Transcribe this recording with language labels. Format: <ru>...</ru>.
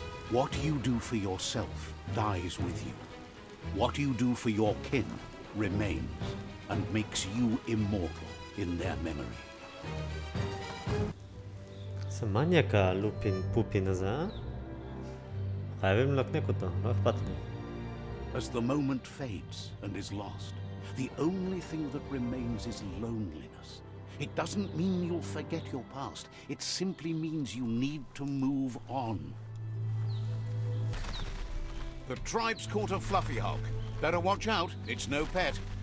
<en>What you do for yourself dies with you. What you do for your kin remains and makes you immortal in their memory.</en> <he>זה מניאק הלופין פופין הזה, אה? חייבים לנקנק אותו, לא אכפת לי.</he> <en>As the moment fades and is lost, the only thing that remains is loneliness. It doesn't mean you'll forget your past. It simply means you need to move on. The tribe's caught a fluffy hulk. Better watch out, it's no pet.</en>